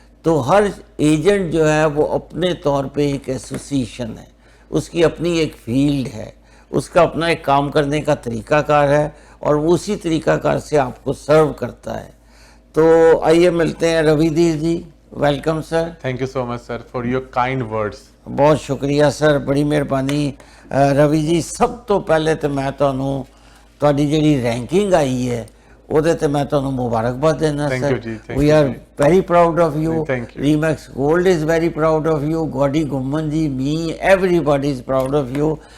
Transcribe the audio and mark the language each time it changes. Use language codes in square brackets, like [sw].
[hi] तो हर एजेंट जो है वो अपने तौर पे एक एसोसिएशन है, उसकी अपनी एक फील्ड है, उसका अपना एक काम करने का तरीक़ाकार है और वो उसी तरीक़ाकार से आपको सर्व करता है. तो आइए मिलते हैं रवि धीर जी. Welcome sir. [en] Thank you so much sir for your kind words. [hi] बहुत शुक्रिया सर, बड़ी मेहरबानी. [pa] रवि जी, [hi] सब तो पहले तो मैं [pa] ਤੁਹਾਨੂੰ ਤੁਹਾਡੀ ਜਿਹੜੀ ਰੈਂਕਿੰਗ ਆਈ ਹੈ ਉਹਦੇ ਤੇ ਮੈਂ ਤੁਹਾਨੂੰ ਮੁਬਾਰਕਬਾਦ ਦੇਣਾ sir. [en] We are very proud of you. Remax gold is very proud of you. ਗੋਡੀ ਗੁਮਨ ਜੀ, me, everybody is proud of you.